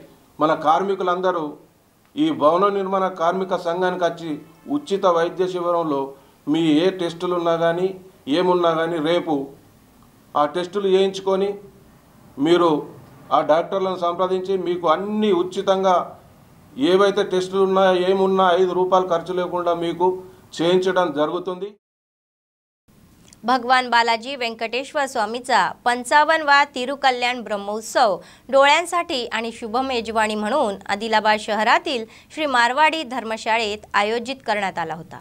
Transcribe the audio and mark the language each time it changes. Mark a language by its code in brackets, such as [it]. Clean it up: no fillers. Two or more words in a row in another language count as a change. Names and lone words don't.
[te] మన కార్మికులందరూ ఈ భవన నిర్మాణ కార్మిక సంఘానికి వచ్చి ఉచిత వైద్య శిబిరంలో మీ ఏ టెస్టులు ఉన్నా కానీ ఏమున్నా కానీ రేపు ఆ టెస్టులు చేయించుకొని మీరు ఆ డాక్టర్లను సంప్రదించి మీకు అన్ని ఉచితంగా ఏవైతే టెస్టులు ఉన్నాయో ఏమున్నా 5 రూపాయలు ఖర్చు లేకుండా మీకు చేయించడం జరుగుతుంది। [mr] भगवान बालाजी वेंकटेश्वर स्वामीचा 55वा तिरुकल्याण ब्रह्मोत्सव डोळ्यांसाठी आणि शुभ मेजवानी म्हणून आदिलाबाद शहरातील श्री मारवाडी धर्मशाळेत आयोजित करण्यात आला होता।